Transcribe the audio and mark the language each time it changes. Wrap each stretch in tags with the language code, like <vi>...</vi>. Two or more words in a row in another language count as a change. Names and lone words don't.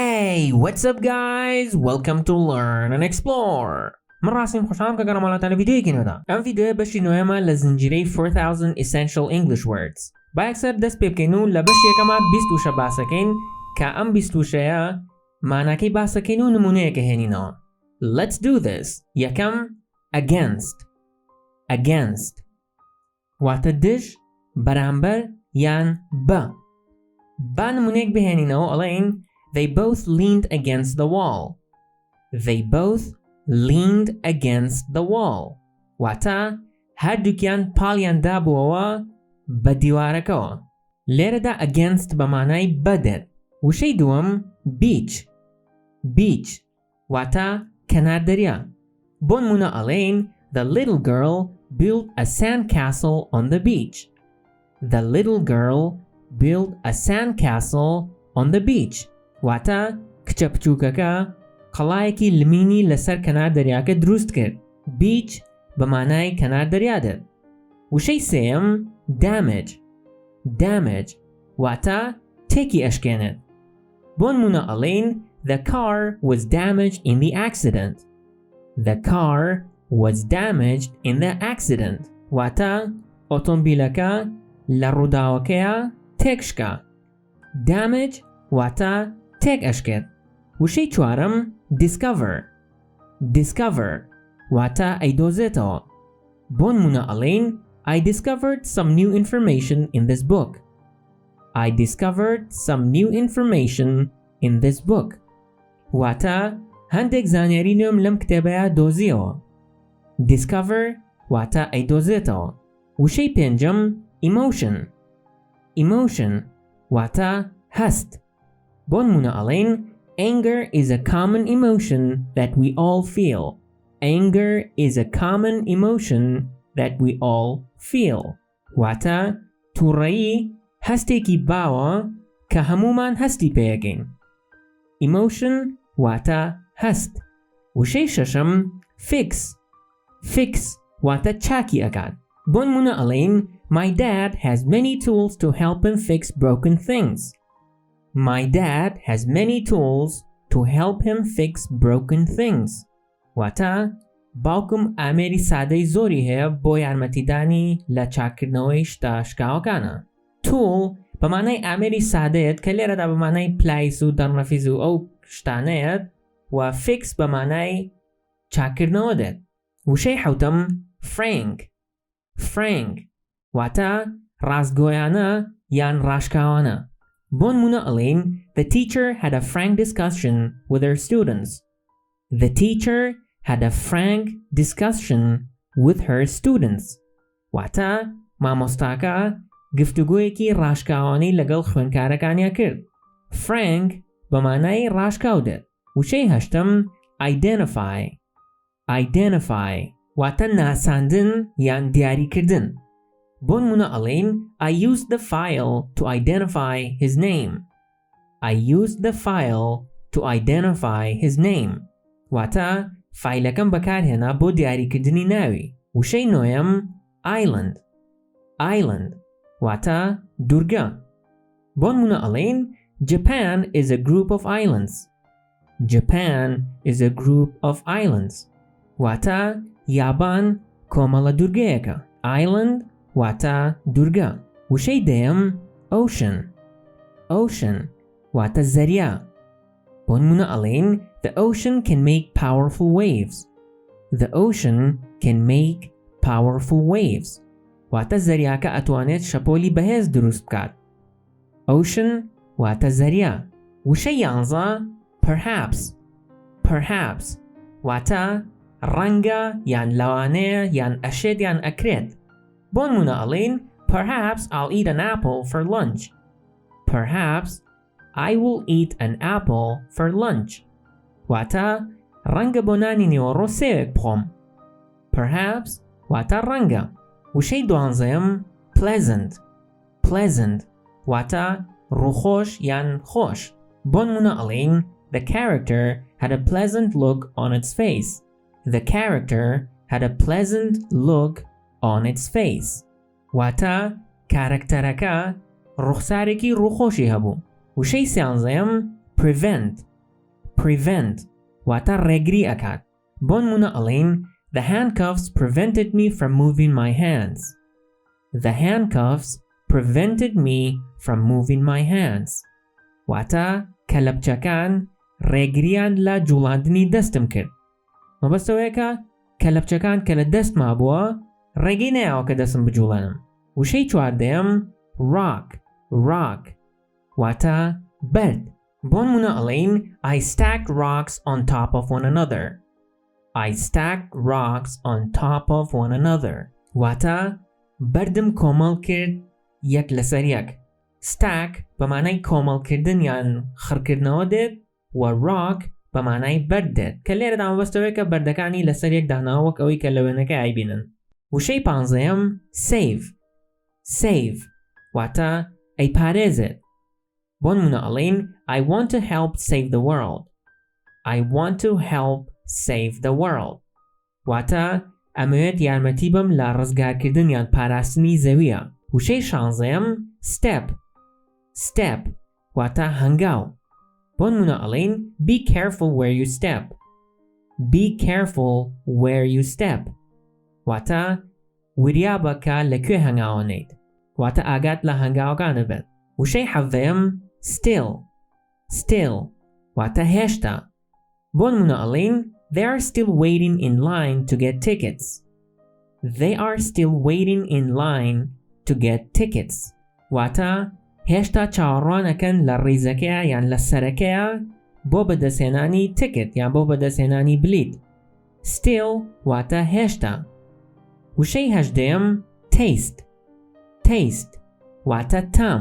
<en>Hey, what's up guys? Welcome to Learn and Explore.</en> <ckb>من راسم خوشحالم که گرامالاتان ویدیویی نودا. ام ویدیو بەشی نوێمە لە زنجیرەی 4000</ckb> <en>essential English words.</en> <ckb>با یەکسەر دەست پێ بکەین و لە بەشی یەکەمە 20 وشە باسەکەین کە ئەم 20 وشەیە ماناکەی باسەکەین و نمونەیەکە هێنینەوە.</ckb> <en>Let's do this. یەکەم against. Against.</en> <ckb>واتە دژ بەرامبەر یان بە. با نمونەیەک بهێنینەوە ئەڵێین</ckb> <en>They both leaned against the wall. They both leaned against the wall.</en> <ckb>واتە هەردووکیان پاڵیان دابووەوە بە دیوارەکەوە. لێرەدا against بە مانای بەدێت. وشەی دووەم beach.</ckb> <en>Beach.</en> <ckb>واتە کەنار دەریا. بۆ نمونە ئەڵێین</ckb> <en>The little girl built a sandcastle on the beach. The little girl built a sandcastle on the beach.</en> <ckb>واتە کچە بچووکەکە قەڵایەکی لمینی لەسەر کەنار دەریاکە دروست کرد. بیچ بە مانای کەنار دەریادێت. وشەی سێم damage. Damage واتە تێکی ئەشکێنێت. بۆ نمونە ئەڵێین</ckb> <en>The car was damaged in the accident. The car was damaged in the accident.</en> <ckb>واتە ئۆتۆمبیلەکە لە ڕووداوەکەیە تێکشکا. Damage واتە تێک ئەشکێت. وشەی چوارم discover. Discover واتە ئەیدۆزێتەوە. بۆ نمونە ئەڵێین</ckb> <en>I discovered some new information in this book. I discovered some new information in this book.</en> <ckb>واتە هەندێک زانیاری نوێم لەم کتێبەیە دۆزیەوە. Discover واتە ئەیدۆزێتەوە. وشەی پێنجەم emotion. Emotion واتە هەست. بۆ نمونە ئەڵێین</ckb> <en>Anger is a common emotion that we all feel. Anger is a common emotion that we all feel.</en> <ckb>واتە تووڕەیی هەستێکی باوە کە هەمومان هەستی پێیەکەین. Emotion واتە هەست. وشەی شەشەم fix. Fix واتە چاکی ئەکات. بۆ نمونە ئەڵێین</ckb> <en>My dad has many tools to help him fix broken things. My dad has many tools to help him fix broken things.</en> <ckb>واتە باوکم ئامێری سادەی زۆری هەیە بۆ یارمەتیدانی لە چاکردنەوەی شتە شکاوەکانە. Tool بە مانای ئامێری سادەیەت کە لێرەدا بە مانای پلایس و دەڕنەفیز و ئەو شتانەیەت و fix بە مانای چاکردنەوە دێت. وشەی حەوتەم frank. Frank واتە ڕاستگۆیانە یان ڕاشکاوانە. بۆ نمونە ئەڵێین</ckb> <en>The teacher had a frank discussion with her students. The teacher had a frank discussion with her students.</en> <ckb>واتە مامۆستاکە گفتوگۆیەکی ڕاشکاوانەی لەگەڵ خوێندکارەکانیا کرد. Frank بە مانای ڕاشکاو دێت. وشەی هەشتم identify. Identify واتە ناساندن یان دیاریکردن. بۆ نمونە ئەڵێین</ckb> <en>I used the file to identify his name. I used the file to identify his name.</en> <ckb>واتە فایلەکەم بەکارهێنا بۆ دیاریکردنی ناوی. وشەی نۆیەم island. Island واتە دوورگە. بۆ نمونە ئەڵێین</ckb> <en>Japan is a group of islands. Japan is a group of islands.</en> <ckb>واتە یابان کۆمەڵە دوورگەیەکە. Island واتە دوورگە. وشەی دەیەم ocean. Ocean واتە زەریا. بۆ نمونە ئەڵێین</ckb> <en>The ocean can make powerful waves. The ocean can make powerful waves.</en> <ckb>واتە زەریاکە ئەتوانێت شەپۆلی بەهێز دروست بکات. Ocean واتە زەریا. وشەی یانزە perhaps. Perhaps واتە ڕەنگە یان لەوانەیە یان ئەشێت یان ئەکرێت. بۆ نمونە ئەڵێین</ckb> <en>Perhaps I'll eat an apple for lunch. Perhaps I will eat an apple for lunch.</en> <ckb>واتە ڕەنگە بۆ نانی نێوەڕۆ سێوێک بخۆم. Perhaps واتە ڕەنگە. وشەی دوانزەیەم pleasant. Pleasant واتە ڕووخۆش یان خۆش. بۆ نمونە ئەڵێین</ckb> <en>The character had a pleasant look on its face. The character had a pleasant look on its face.</en> <ckb>واتە کارکتەرەکە ڕوخسارێکی ڕووخۆشی هەبوو. وشەی سیانزەیەم prevent. prevent واتە ڕێگری ئەکات. بۆ نمونە ئەڵێین</ckb> <en>The handcuffs prevented me from moving my hands. The handcuffs prevented me from moving my hands.</en> <ckb>واتە کەلەپچەکان ڕێگریان لە جوڵاندنی دەستم کرد. مەبەستەوەیەکە کەلەپچەکان کە لە دەستما بووە ڕێگەی نەیاوە کە دەستم بجوڵێنم. وشەی چواردەیەم rock واتە بەرد. بۆ نمونە ئەڵێین</ckb> <en>I stacked rocks on top of one another. I stacked rocks on top of one another.</en> <ckb>واتە بەردم کۆمەڵ کرد یەک لەسەر یەک. stack بە مانای کۆمەڵکردن یان خڕکردنەوە دێت و rock بە مانای بەرد دێت کە لێرەدا مەبەستەوەیە کە بەردەکانی لەسەر یەک داناوە وەک ئەوەی کە لە وێنەکە ئایبینن. وشەی پانزەیەم save واتە ئەیپارێزێت. بۆ نمونە ئەڵێین</ckb> <en>I want to help save the world. I want to help save the world.</en> <ckb>واتە ئەمەوێت یارمەتی بم لە ڕزگارکردن یان پاراستنی زەویە. وشەی شانزەیەم step واتە هەنگاو. بۆ نمونە ئەڵێین</ckb> <en>Be careful where you step. Be careful where you step.</en> <ckb>واتە وریا بەکە لەکوێ هەنگاوەنیت. واتە ئاگات لە هەنگاوەکانە بێت. وشەی حەڤدەیەم still واتە هێشتا. بۆ نمونە ئەڵێین</ckb> <en>They are still waiting in line to get tickets. They are still waiting in line to get tickets.</en> <ckb>واتە هێشتا چاوەڕوانەکەن لە ڕیزەکەیە یان لە سەرەکەیە بۆ بەدەستهێنانی تیکت یان بۆ بەدەستهێنانی بلیت. Still واتە هێشتا. وشەی هەژدەیەم taste واتە تام.</ckb>